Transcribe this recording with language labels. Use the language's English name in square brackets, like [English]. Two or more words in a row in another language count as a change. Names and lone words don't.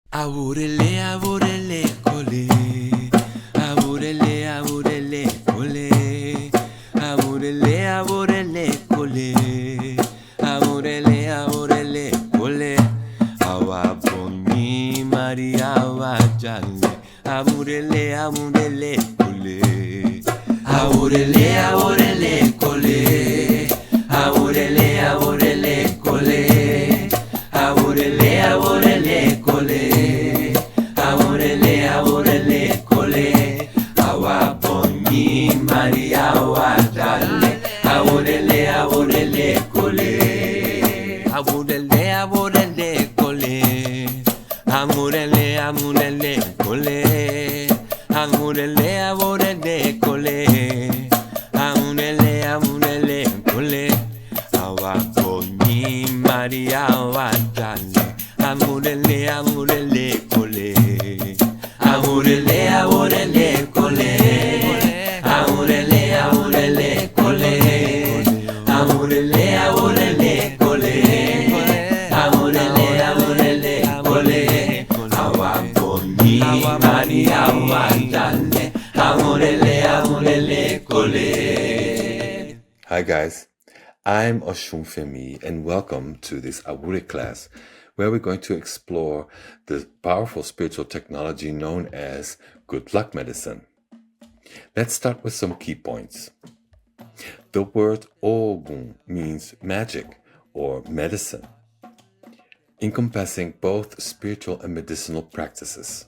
[Yoruba] Àwúre, àwúre, kole. Àwúre, àwúre, kole. Àwúre, àwúre, kole. Àwúre, àwúre, kole. Àwa boni Maria wa jale. Àwúre, àwúre, kole. Àwúre, àwúre, kole. Àwúre, àwúre, kole. Àwúre, àwúre, kole. Àwúre, kole. Àwa boni Maria wa jale. Àwúre, kole. Àwúre, kole. Àwúre, kole. Àwúre, kole. Àwúre, kole. Àwa boni Maria wa jale. Àwúre, kole. Àwúre, kole. Àwúre, kole. Àwúre, kole. Àwúre, kole. Àwa boni Maria wa jale. Àwúre, kole. [English] Hi guys, I'm Oshunfemi and welcome to this Àwúre class where we're going to explore the powerful spiritual technology known as good luck medicine. Let's start with some key points. The word oògùn means magic or medicine, encompassing both spiritual and medicinal practices.